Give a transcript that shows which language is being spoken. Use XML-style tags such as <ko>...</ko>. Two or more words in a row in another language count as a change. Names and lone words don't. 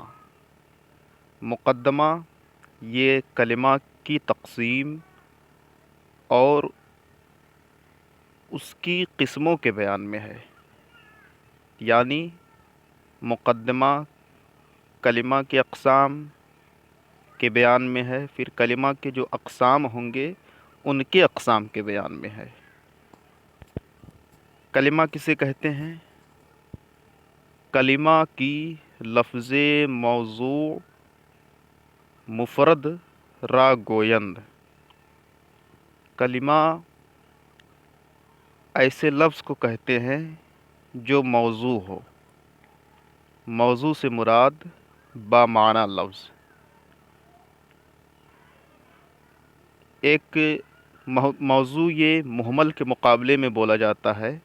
<ur>مقدمہ یہ کلمہ کی تقسیم اور اس کی قسموں کے بیان میں ہے، یعنی مقدمہ کلمہ کے اقسام کے بیان میں ہے، پھر کلمہ کے جو اقسام ہوں گے ان کے اقسام کے بیان میں ہے۔ کلمہ کسے کہتے ہیں؟</ur> <fa>کلمہ کی لفظ موضوع مفرد را گویند۔</fa> <ur>کلمہ ایسے لفظ کو کہتے ہیں جو موضوع ہو۔ موضوع سے مراد بامعنی لفظ۔ ایک موضوع یہ مہمل کے مقابلے میں بولا جاتا ہے۔</ur>